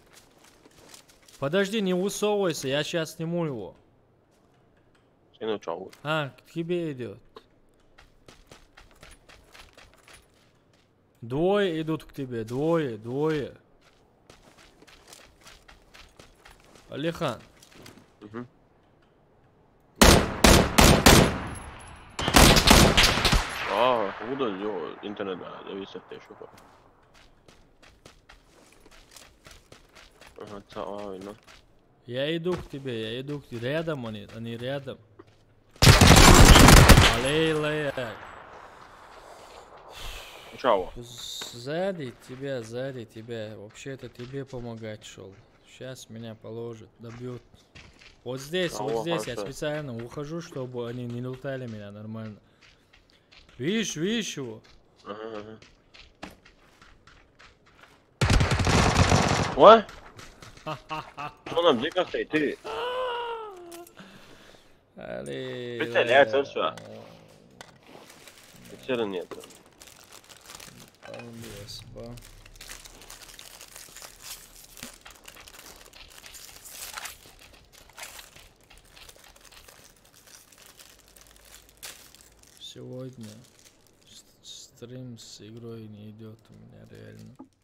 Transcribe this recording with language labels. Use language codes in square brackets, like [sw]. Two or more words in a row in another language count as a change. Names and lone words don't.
[ru] Подожди, не высовывайся, я сейчас сниму его. К тебе идет. Двое идут к тебе, двое. Алихан. [tr] Burada yok, internet var, reset de şu var. [ru] Ага, правильно. Я иду к тебе, рядом они рядом. Алей. Чао. Сзади тебя. Вообще-то тебе помогать шел. Сейчас меня положат, добьют. Вот здесь я специально ухожу, чтобы они не лутали меня нормально. Видишь его? Ага. Ой? [tr] Oğlum ne kastayı tüy. [ru] Представляется все. Вчера нет. Сегодня стрим с игрой не идет у меня реально.